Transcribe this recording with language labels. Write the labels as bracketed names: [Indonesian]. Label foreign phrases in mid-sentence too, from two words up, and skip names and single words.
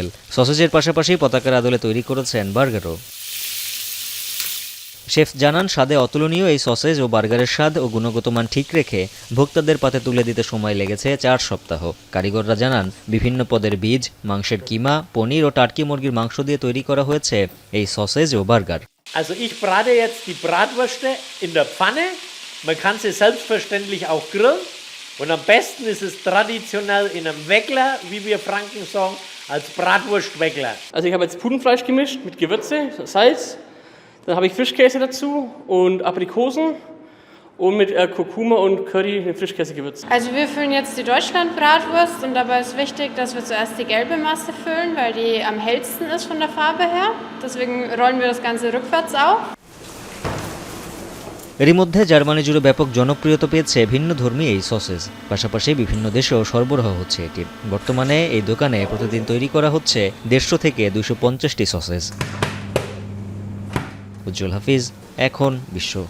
[Bangla] সসেজের পাশাপাশি পতাকার আদলে তৈরি করেছেন বার্গারও। শেফ জানান, স্বাদে অতুলনীয় এই সসেজ ও বার্গারের স্বাদ ও গুণগত মান ঠিক রেখে ভোক্তাদের পাতে তুলে দিতে সময় লেগেছে 4 সপ্তাহ। কারিগররা জানান, বিভিন্ন পদের বীজ, মাংসের কিমা, পনির ও টার্কি মুরগির মাংস দিয়ে তৈরি করা হয়েছে এই সসেজ ও বার্গার। [German] Also ich brate jetzt die Bratwürste in der Pfanne. Man kann sie selbstverständlich auch grillen. Und am besten ist es traditionell in einem Weckler, wie wir Franken sagen, als Bratwurstweckler. Also ich habe jetzt Pudenfleisch gemischt mit Gewürze, Salz. Dann habe ich Frischkäse dazu und Aprikosen und mit Kurkuma und Curry mit Frischkäsegewürz. Also wir füllen jetzt die Deutschland-Bratwurst und dabei ist wichtig, dass wir zuerst die gelbe Masse füllen, weil die am hellsten ist von der Farbe her. Deswegen rollen wir das Ganze rückwärts auf. [Bangla] এরই মধ্যে জার্মানি জুড়ে ব্যাপক জনপ্রিয়তা পেয়েছে ভিন্ন ধর্মী এই সসেজ। পাশাপাশি বিভিন্ন দেশেও সরবরাহ হচ্ছে এটি। বর্তমানে এই দোকানে প্রতিদিন তৈরি করা হচ্ছে 150 থেকে 250টি সসেজ। উজ্জ্বল হাফিজ, এখন বিশ্ব।